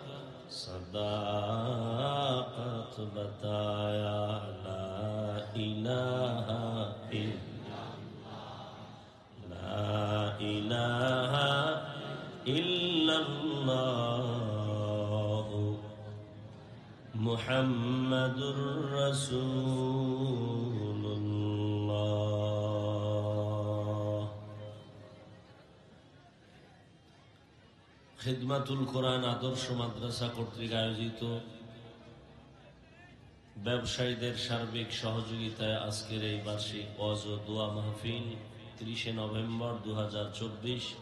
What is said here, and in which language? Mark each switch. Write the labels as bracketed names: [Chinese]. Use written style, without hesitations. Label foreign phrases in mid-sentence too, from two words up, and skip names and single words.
[Urdu] صداقت بتایا [Arabic] لا الہ الا اللہ لا الہ الا اللہ محمد رسول اللہ [Bangla] খিদমাতুল কোরআন আদর্শ মাদ্রাসা কর্তৃক আয়োজিত ব্যবসায়ীদের সার্বিক সহযোগিতায় আজকের এই বার্ষিক ওয়াজ ও দোয়া মাহফিল 30 নভেম্বর 2024